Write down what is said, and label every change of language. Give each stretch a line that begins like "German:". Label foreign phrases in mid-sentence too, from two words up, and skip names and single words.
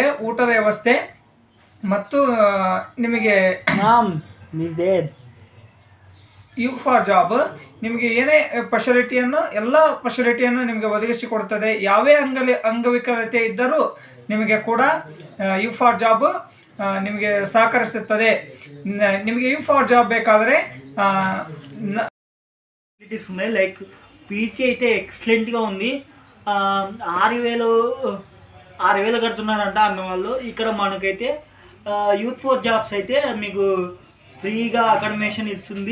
Kannada: ಊಟದ ವ್ಯವಸ್ಥೆ ಮತ್ತು ನಿಮಗೆ ಯು ಫಾರ್ ಜಾಬ್ ನಿಮಗೆ ಏನೇ ಎಲ್ಲ ಫೆಸಿಲಿಟಿಯನ್ನು ನಿಮಗೆ ಒದಗಿಸಿಕೊಡುತ್ತದೆ. ಯಾವೇ ಅಂಗವಿಕಲತೆ ಇದ್ದರೂ ನಿಮಗೆ ಕೂಡ ಯು ಫಾರ್ ಜಾಬ್ ನಿಮಗೆ ಸಹಕರಿಸುತ್ತದೆ. ನಿಮಗೆ ಯು ಫಾರ್ ಜಾಬ್ ಬೇಕಾದರೆ
Telugu: ఫెసిలిటీస్ ఉన్నాయి.
English: like PG
Telugu: అయితే ఎక్సలెంట్గా ఉంది. 6,000 కడుతున్నారంట అన్న వాళ్ళు. ఇక్కడ మనకైతే యూత్ ఫర్ జాబ్స్ అయితే మీకు ఫ్రీగా అకామిడేషన్ ఇస్తుంది.